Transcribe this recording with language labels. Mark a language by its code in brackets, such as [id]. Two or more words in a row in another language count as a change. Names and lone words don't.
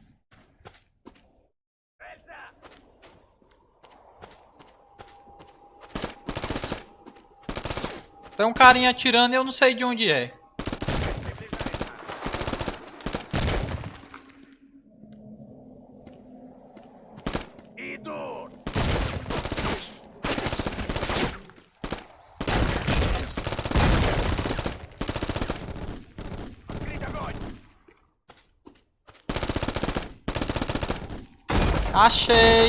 [ru] Эльза! [pt] Tem um carinha atirando e eu não sei de onde é. [ru] Идут! Открыть огонь! [pt] Achei.